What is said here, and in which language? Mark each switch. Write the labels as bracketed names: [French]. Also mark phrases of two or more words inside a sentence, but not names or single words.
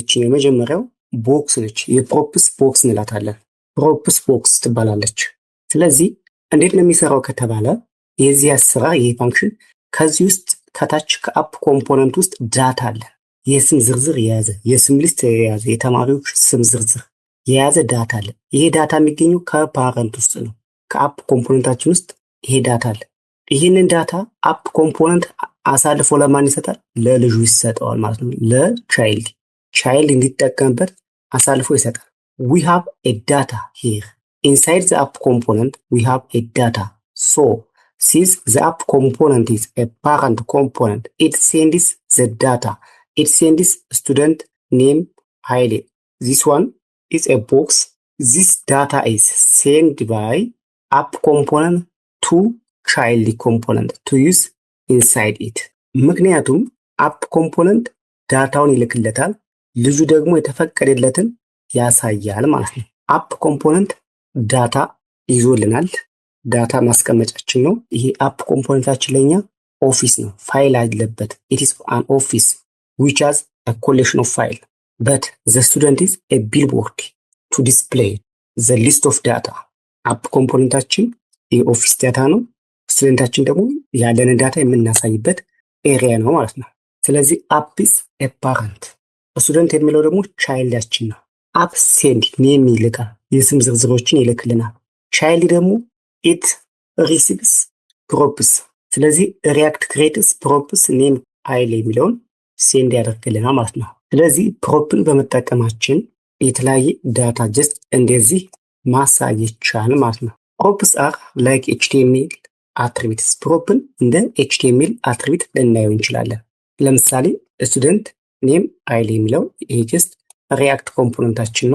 [Amharic] የመጀመሪያው ቦክስ ነች። የፕሮፕስ ቦክስ እንላታለን። ፕሮፕስ ቦክስ ትባላለች። ስለዚህ እንዴት ነው የሚሰራው ከተባለ የዚህ አሰራር ይሄ ፋንክሽን ከዚህ ውስጥ ከታች ከአፕ ኮምፖነንት ውስጥ ዳታ አለ። የስም ዝርዝር የያዘ የስም ሊስት የያዘ የተማሪዎች ስም ዝርዝር የያዘ ዳታ አለ። ይሄ ዳታ የሚገኘው ከፓረንት ውስጥ ነው። ከአፕ ኮምፖነንታችን ውስጥ ይሄ ዳታ አለ። ይህንን ዳታ [English] app component [Amharic] አሳልፎ ለማን ይሰጣል? ለልጁ ይሰጠዋል ማለት ነው። ቻይልድ እንዲጠቀምበት አሳልፎ ይሰጣል። [English] we have a data here inside the app component. We have a data. So since the app component is a parent component, it sends the data. It sends student name Haile. This one is a box. this data is sent by app component to child component to use inside it [Amharic] ምክንያቱም [English] app component [Amharic] ዳታውን ይልክለታል ልጁ ደግሞ የተፈቀደለትን ያሳያል ማለት ነው። አፕ ኮምፖነንት ዳታ ይዞልናል ዳታ ማስቀመጫችን ነው። ይሄ አፕ ኮምፖነንታችን ለኛ ኦፊስ ነው ፋይል አለበት [English] it is an office which has a collection of file but the student is a billboard to display the list of data [Amharic] አፕ ኮምፖነንታችን የኦፊስ ዳታ ነው ስቱደንታችን ደግሞ ያለንን ዳታ የምናሳይበት ኤሪያ ነው ማለት ነው። ስለዚህ አፕ [English] is a [Amharic] parent ስቱደንት የሚለው ደግሞ ቻይልዳችን ነው። አፕ ሴንድ ኔም ይልካል የስም ዝርዝሮችን ይልክልናል። ቻይልድ ደግሞ [English] it receives props [Amharic] ስለዚህ [English] React creates props name file [Amharic] የሚለውን ሴንድ ያደርግልናል ማለት ነው። ስለዚህ ፕሮፕን በመጠቀማችን የተለያየ ዳታ ጀስት እንደዚህ ማሳየት ይቻላል ማለት ነው። [English] props are like HTML attributes [Amharic] ፕሮፕን እንደ [English] HTML attribute [Amharic] ልናየው እንችላለን። ለምሳሌ [English] student name file [Amharic] የሚለው ይሄ ጀስት ሪያክት ኮምፖነንታችን